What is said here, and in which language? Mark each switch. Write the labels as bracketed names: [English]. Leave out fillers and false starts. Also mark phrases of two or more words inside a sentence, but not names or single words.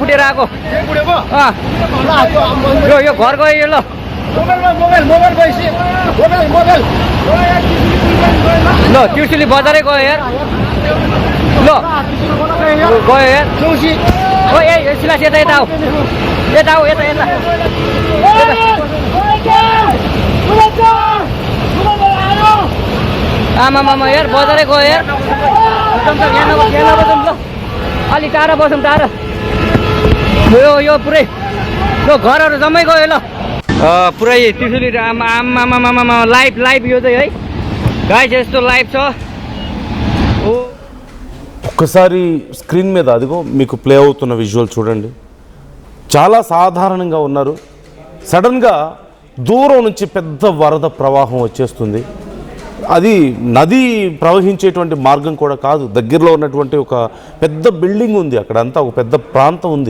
[Nepali] यो घर गयो यो ल ल त्रिशुली बजारै गयो यार, ल गयो यार ओ ए सिलास यता आऊ यता आमा यार बजारै गयो यार। यहाँ नबसौँ ल अलि टाढा बसौँ टाढा। यो पुरै यो घरहरू जम्मै गयो ल पुरै त्रिशुली आमा लाइभ यो चाहिँ है गाइस यस्तो लाइभ छ। [Telugu] ఒక్కసారి స్క్రీన్ మీద అదిగో మీకు ప్లే అవుతున్న విజువల్ చూడండి. చాలా సాధారణంగా ఉన్నారు, సడన్గా దూరం నుంచి పెద్ద వరద ప్రవాహం వచ్చేస్తుంది. అది నది ప్రవహించేటువంటి మార్గం కూడా కాదు, దగ్గరలో ఉన్నటువంటి ఒక పెద్ద బిల్డింగ్ ఉంది, అక్కడ అంతా ఒక పెద్ద ప్రాంతం ఉంది.